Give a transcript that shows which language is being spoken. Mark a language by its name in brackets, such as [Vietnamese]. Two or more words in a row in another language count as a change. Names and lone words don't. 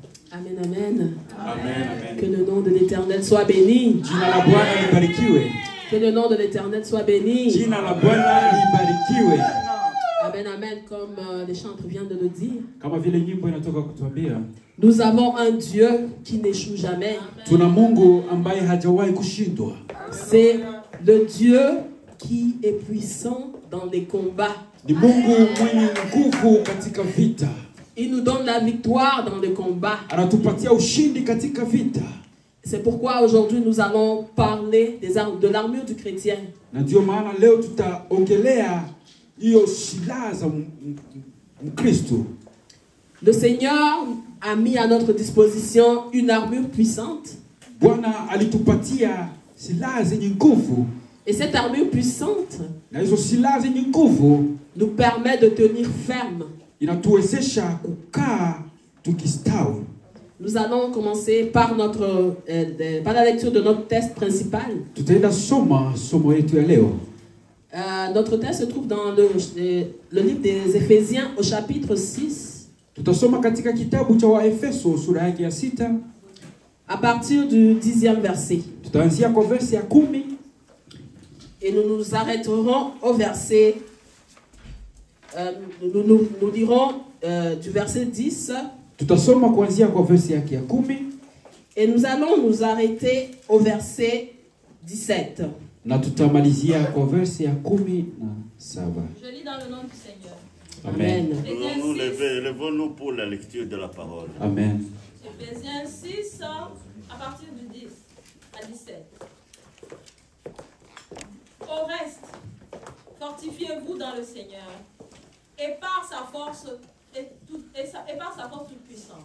[French] Amen, amen. Amen. Que le nom de l'Éternel soit béni. [Swahili] Jina la Bwana libarikiwe. [French] Que le nom de l'Éternel soit béni. [Swahili] Jina la Bwana libarikiwe. [French] Amen, amen, comme les chantres viennent de le dire. [Swahili] Kama vile nyimbo inatoka kutuambia, [French] nous avons un Dieu qui n'échoue jamais. [Swahili] Tuna Mungu ambaye hajawahi kushindwa. [French] C'est le Dieu qui est puissant dans les combats. [Swahili] Ni Mungu mwenye nguvu katika vita. [French] Il nous donne la victoire dans les combats. [Swahili] Anatupatia ushindi katika vita. [French] C'est pourquoi aujourd'hui nous allons parler de l'armure du chrétien. [Swahili] Na ndio maana leo tutaongelea hiyo silaha za Mkristo. [French] Le Seigneur a mis à notre disposition une armure puissante. [Swahili] Bwana alitupatia silaha zenye nguvu. [French] Et cette armure puissante [Swahili] Na hizo silaha zenye nguvu [French] nous permet de tenir ferme. [Swahili] Inatuwezesha kukaa tukistawi. [French] Nous allons commencer par par la lecture de notre texte principal. [Swahili] Tutaenda soma somo yetu ya leo. [French] Notre texte se trouve dans le livre des Éphésiens au chapitre 6. [Swahili] Tutasoma katika kitabu cha Waefeso sura yake ya 6. [French] À partir du 10e verset. [Swahili] Tutaanzia kwa verse ya 10. [French] Et nous nous arrêterons au verset. Nous lirons du verset 10. [Swahili] Tutasoma kuanzia kwa verse yake ya 10. [French] Et nous allons nous arrêter au verset 17. [Swahili] Na tutamalizia kwa verse ya 17. [French] Je lis dans le nom du Seigneur. Amen. Levons-nous pour la lecture de la parole. Amen. Éphésiens 6, à partir du 10 à 17. Au reste, fortifiez-vous dans le Seigneur et par sa force toute puissante.